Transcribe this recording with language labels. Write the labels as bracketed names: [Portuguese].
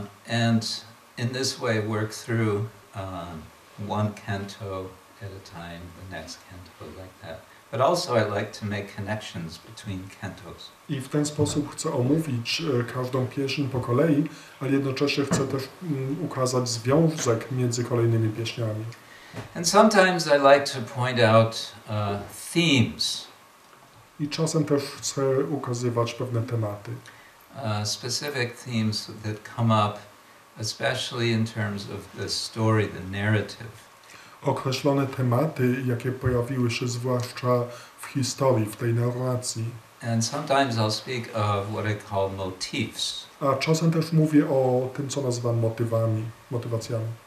[English] And in this way work through one canto at a time, the next canto, like that. But also I like to make connections between cantos. [Polish] I w ten sposób chcę omówić każdą pieśń po kolei, ale jednocześnie chcę też ukazać związek między kolejnymi pieśniami. [English] And sometimes I like to point out themes. [Polish] I czasem też chcę ukazywać pewne tematy. [English] Specific themes that come up, especially in terms of the story, the narrative. [Polish] Określone tematy, jakie pojawiły się zwłaszcza w historii, w tej narracji. [English] And sometimes I'll speak of what I call motifs. [Polish] A czasem też mówię o tym, co nazywam motywacjami.